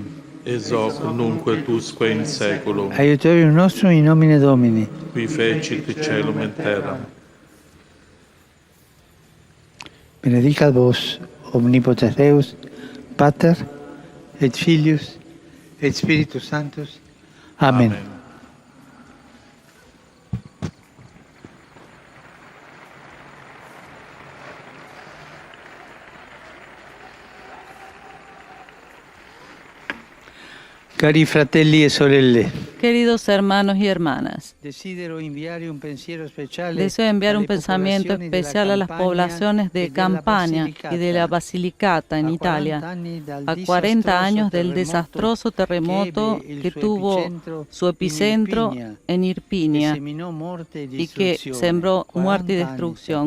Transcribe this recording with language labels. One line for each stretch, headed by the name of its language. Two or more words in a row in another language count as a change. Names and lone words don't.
Latin: Ex hoc nunc et usque in saeculum, Aiutorium nostrum in nomine Domini. qui fecit caelum et terram. Benedicat vos, omnipotens Deus, Pater, et Filius, et Spiritus Sanctus. Amen.
Italian: Cari fratelli e sorelle,
Spanish: Queridos hermanos y hermanas, deseo enviar un pensamiento especial a las poblaciones de Campania y de la Basilicata en Italia, a 40 años del desastroso terremoto que tuvo su epicentro en Irpinia y que sembró muerte y destrucción.